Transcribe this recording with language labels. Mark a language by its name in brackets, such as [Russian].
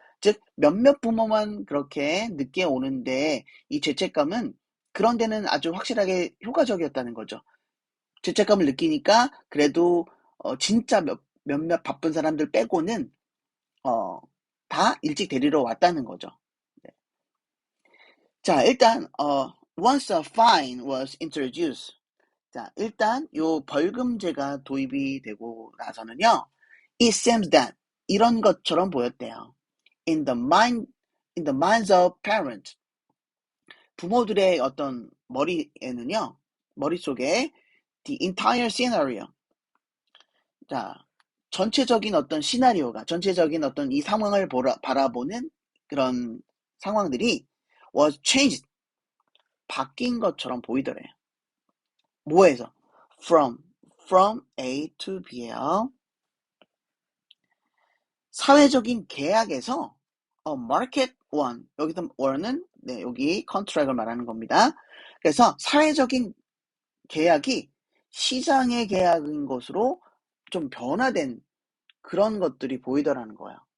[Korean] 즉 몇몇 부모만 그렇게 늦게 오는데 이 죄책감은 그런 데는 아주 확실하게 효과적이었다는 거죠. 죄책감을 느끼니까 그래도 진짜 몇몇 바쁜 사람들 빼고는 어, 다 일찍 데리러 왔다는 거죠. 네. [English] 자, 일단 once a fine was introduced. [Korean] 자, 일단 요 벌금제가 도입이 되고 나서는요, [English] it seems that [Korean] 이런 것처럼 보였대요. [English] in the mind in the minds of parents. [Korean] 부모들의 어떤 머리에는요, 머릿속에 [English] the entire scenario. [Korean] 자, 전체적인 어떤 시나리오가, 전체적인 어떤 이 상황을 바라보는 그런 상황들이 [English] was changed, [Korean] 바뀐 것처럼 보이더래요. 뭐에서? [English] from A to B예요. [Korean] 사회적인 계약에서 [English] market one, [Korean] 여기서 one은 네, 여기 contract을 말하는 겁니다. 그래서 사회적인 계약이 시장의 계약인 것으로 좀 변화된 그런 것들이 보이더라는 거예요.